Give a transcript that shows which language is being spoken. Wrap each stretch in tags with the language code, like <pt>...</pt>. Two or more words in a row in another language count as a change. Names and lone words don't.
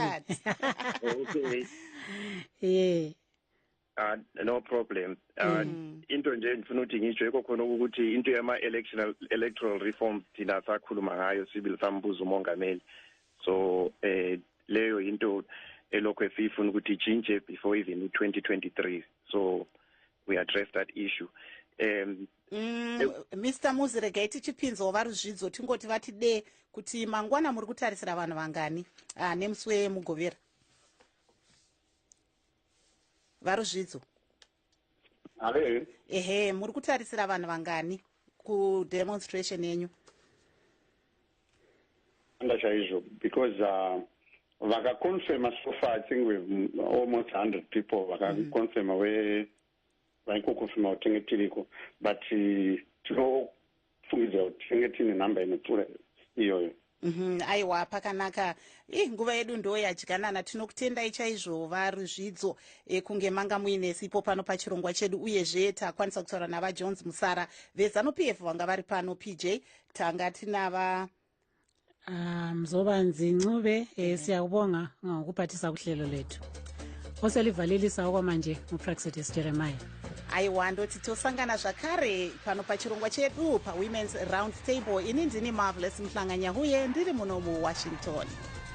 <en>Okay. No problem.</en> <nd>Into nje ngifuna ukuthi ngisho yikho khona ukuthi into yama electoral reforms thina sakhuluma ngayo sibili sambuza umongameli. So leyo into elokho esifuna ukuthi ichange</nd> <en>before even 2023. So we address that issue.</en> <sn>Mr Muzirega tichipinzo varuzvidzo tingoti vatide kuti mangwana muri kutarisira vanhu vangani nemusi wemugovera. Varuzvidzo. Muri kutarisira vanhu vangani ku demonstration yenyu? Ndachaizvo because vakaconfirma</sn> <en>so far I think we've almost 100 people</en> <sn>vakaconfirma vaikokonfirma kuti tiriko, but tinofungidzira kuti tinenge tine namba inopfuura iyoyo. Aiwa pakanaka. Nguva yedu ndo yadyanana. Tinokutendai chaizvo Varuzvidzo kunge manga muine sipo pano pachirongwa chedu, uyezve takwanisa kutaura nava Jones Musara veZanu-PF vanga vari pano. PJ tanga tinava Mzobanzi Ncube.</sn> <nd>Siyakubonga ngokuphathisa kuhlelo lethu. Oselivalelisa okwamanje uPraxedes Jeremiah.</nd> <sn>Aiwa ndoti tosangana zvakare pano pachirongwa chedu paWomen's Round Table. Ini ndini Marvelous Mhlanganya huye ndiri muno muWashington.</sn>